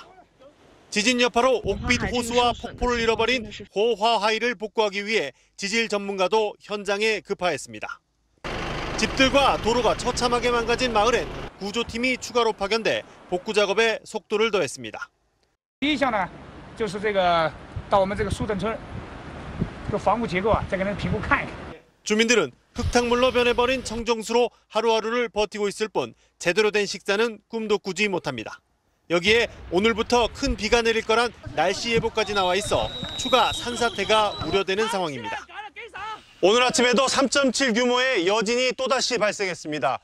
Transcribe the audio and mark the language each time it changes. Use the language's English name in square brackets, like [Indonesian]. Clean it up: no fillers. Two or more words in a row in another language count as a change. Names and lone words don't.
[Korean] 지진 여파로 옥빛 호수와 폭포를 잃어버린 호화하이를 복구하기 위해 지질 전문가도 현장에 급파했습니다. 집들과 도로가 처참하게 망가진 마을엔 구조팀이 추가로 파견돼 복구 작업에 속도를 더했습니다. [Chinese] 第一项呢，就是这个到我们这个苏镇村，这个房屋结构啊，再给人评估看一看。 [Korean] 주민들은 흙탕물로 변해버린 청정수로 하루하루를 버티고 있을 뿐 제대로 된 식사는 꿈도 꾸지 못합니다. 여기에 오늘부터 큰 비가 내릴 거란 날씨 예보까지 나와 있어 추가 산사태가 우려되는 상황입니다. 오늘 아침에도 3.7 규모의 여진이 또다시 발생했습니다.